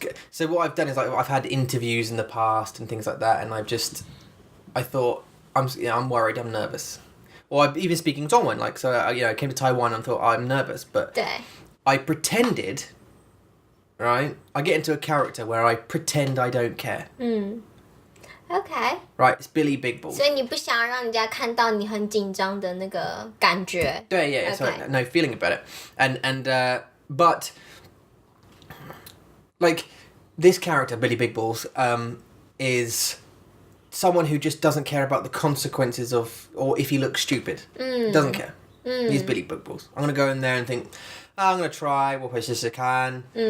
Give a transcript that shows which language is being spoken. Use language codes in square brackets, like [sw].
[en] So what I've done is I've had interviews in the past and things like that, and I thought I'm worried, I'm nervous, or I'm even speaking Zhongwen, I came to Taiwan and thought I'm nervous, but [zh] 对。 [en] I pretended, right? I get into a character where I pretend I don't care. Okay. Right, it's Billy Big Balls. [zh] 所以你不想让人家看到你很紧张的那个感觉。对 [en] yeah, so no feeling about it. And but this character, Billy Big Balls, is someone who just doesn't care about the consequences of, or if he looks stupid. Doesn't care. He's Billy Big Balls. I'm going to go in there and think, I'm going to try, [zh] 我会试试看。